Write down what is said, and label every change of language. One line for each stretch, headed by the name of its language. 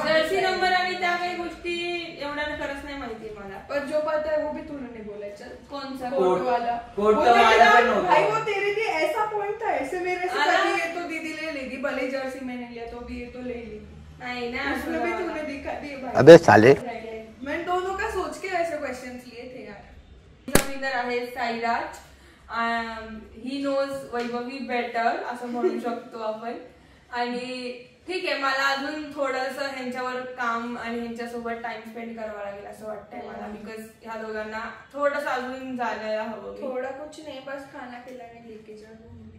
Marathi: Jersey number आणि त्या काही गोष्टी एवढ्या खरंच नाही माहिती मला.
Hindi: पर जो पता है वो भी तूने नहीं बोला. चल कौन सा? कोट वाला. भाई वो तेरे लिए ऐसा पॉइंट था, ऐसे मेरे से कभी ये तो दीदी ले लेगी, भले जर्सी मैंने लिया तो भी ये तो ले ली. नहीं ना, उसमें भी तूने दिखा दिए भाई. अबे साले. मैं दोनों का सोच के ऐसे क्वेश्चंस लिए थे यार.
Marathi: विनर आहे Sairaj.
English: he knows Vaibhavi better
Marathi: असं म्हणू शकतो आपण. आणि ठीक आहे, मला अजून थोडंसं ह्यांच्यावर काम आणि ह्यांच्यासोबत टाइम स्पेंड करावा लागेल असं वाटतंय मला. बिकॉज ह्या दोघांना थोडंसं अजून जायला हवं.
Hindi: थोड़ा कुछ नहीं, बस खाना खिलाने लेके जाओ.